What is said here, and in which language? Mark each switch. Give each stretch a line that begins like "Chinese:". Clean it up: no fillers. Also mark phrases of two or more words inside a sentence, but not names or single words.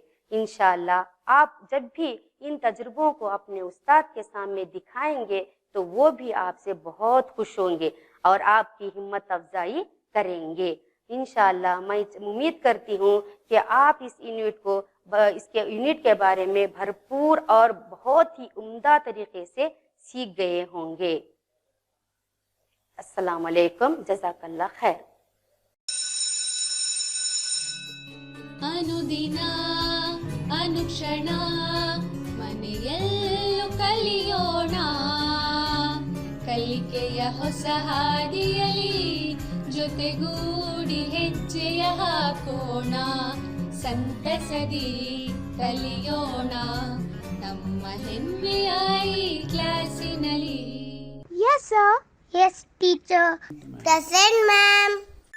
Urdu: انشاءاللہ آپ جب بھی ان تجربوں کو اپنے استاد کے سامنے دکھائیں گے تو وہ بھی آپ سے بہت خوش ہوں گے اور آپ کی ہمت افزائی کریں گے۔ انشاءاللہ میں امید کرتی ہوں کہ آپ اس یونٹ کے بارے میں بھرپور اور بہت ہی عمدہ طریقے سے سیکھ گئے ہوں گے۔
Arabic: السلام علیکم، جزاک اللہ خیر۔
Kannada: ಅನುದಿನ ಅನುಕ್ಷಣ ಮನೆಯಲ್ಲೂ ಕಲಿಯೋಣ, ಕಲಿಕೆಯ ಹೊಸ ಹಾದಿಯಲಿ ಜೊತೆಗೂಡಿ ಹೆಜ್ಜೆಯ ಹಾಕೋಣ, ಸಂತಸದಿ ಕಲಿಯೋಣ ನಮ್ಮ ಹೆಮ್ಮೆಯ ಈ ಕ್ಲಾಸಿನಲ್ಲಿ।
English: Yes, sir. Yes, teacher. Present, ma'am.